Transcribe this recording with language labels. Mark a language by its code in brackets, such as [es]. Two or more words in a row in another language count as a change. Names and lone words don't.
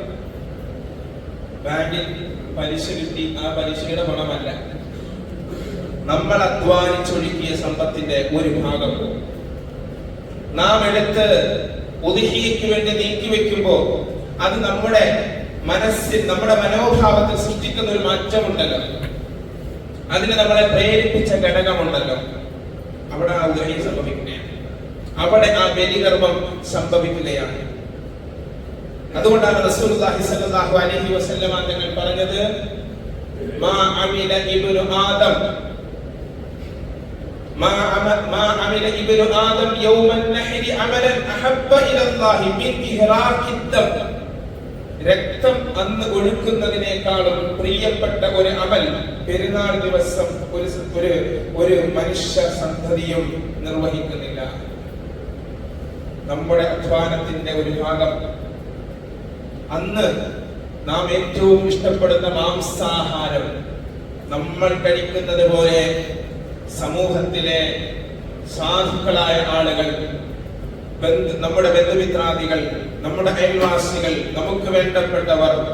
[ml] ബാങ്കിൽ പലിശ കിട്ടി, ആ പലിശയുടെ പണമല്ല, നമ്മൾ അധ്വാനിച്ചൊഴുക്കിയ സമ്പത്തിന്റെ ഒരു ഭാഗം നാം എടുത്ത് ഉദ്ഹിയയ്ക്ക് വേണ്ടി നീക്കിവെക്കുമ്പോ അത് നമ്മുടെ മനസ്സിൽ, നമ്മുടെ മനോഭാവത്തിൽ സൃഷ്ടിക്കുന്ന ഒരു മാറ്റമുണ്ടല്ലോ, അതിന് നമ്മളെ പ്രേരിപ്പിച്ച ഘടകമുണ്ടല്ലോ, അവിടെ ആ ഉദ്ഹിയ സംഭവിക്കുകയാണ്, അവിടെ ആ ബലികർമ്മം സംഭവിക്കുകയാണ്. [ar] അതുകൊണ്ടാണ് رسول الله صلى الله عليه وسلم [ml] തങ്ങൾ പറഞ്ഞത്, [ar] ما عمل ابن آدم ما عمل ابن آدم يوم النحر عملا أحب إلى الله من إهراق الدم. [ml] രക്തം അന്ന് ഒഴുക്കുന്നതിനേക്കാളും പ്രിയപ്പെട്ട ഒരു അമൽ പെരുന്നാൾ ദിവസം ഒരു മനുഷ്യ സന്തതിയും നിർവഹിക്കുന്നില്ല. നമ്മുടെ അധ്വാനത്തിന്റെ ഒരു ഭാഗം അന്ന് നാം ഏറ്റവും ഇഷ്ടപ്പെടുന്ന മാംസാഹാരം നമ്മൾ കഴിക്കുന്നത് പോലെ സമൂഹത്തിലെ സാധുക്കളായ ആളുകൾ, നമ്മുടെ ബന്ധുമിത്രാദികൾ, നമ്മുടെ അയൽവാസികൾ, നമുക്ക് വേണ്ടപ്പെട്ടവർ,